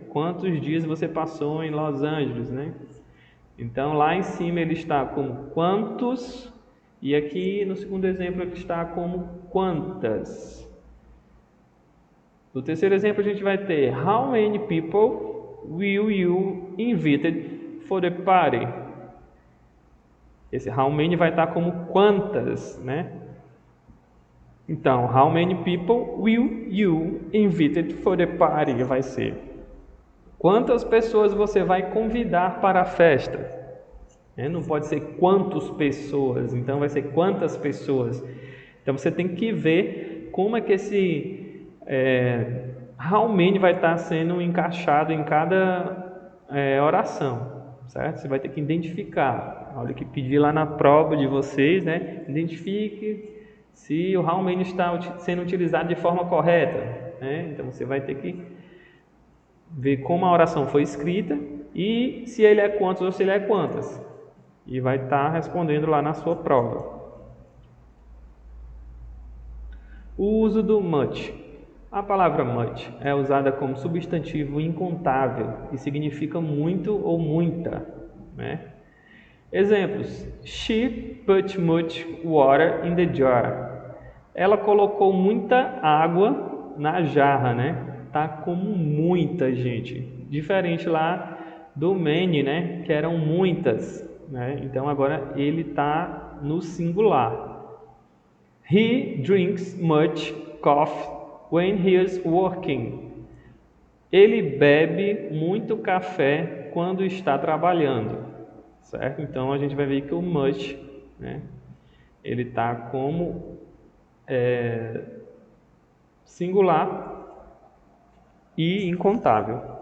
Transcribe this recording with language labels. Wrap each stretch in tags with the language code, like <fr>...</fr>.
<pt>Quantos dias você passou em Los Angeles, né? Então lá em cima ele está como quantos e aqui no segundo exemplo ele está como quantas.</pt> <en>No terceiro exemplo a gente vai ter how many people will you invited for the party?</en> <pt>Esse how many vai estar como quantas, né?</pt> <en>Então, how many people will you invited for the party?</en> <pt>Vai ser quantas pessoas você vai convidar para a festa? Não pode ser quantas pessoas, então vai ser quantas pessoas. Então você tem que ver como é que esse how many vai estar sendo encaixado em cada oração, certo? Você vai ter que identificar. Olha que pedi lá na prova de vocês, né? Identifique se o how many está sendo utilizado de forma correta, né? Então você vai ter que ver como a oração foi escrita e se ele é quantos ou se ele é quantas. E vai estar respondendo lá na sua prova. O uso do much. A palavra much é usada como substantivo incontável e significa muito ou muita, né?</pt> <en>Exemplos: She put much water in the jar.</en> <pt>Ela colocou muita água na jarra, né? Tá como muita, gente. Diferente lá do many, né? Que eram muitas, né? Então agora ele tá no singular.</pt> <en>He drinks much coffee when he is working.</en> <pt>Ele bebe muito café quando está trabalhando, certo? Então a gente vai ver que o much, né, ele está como singular e incontável.</pt>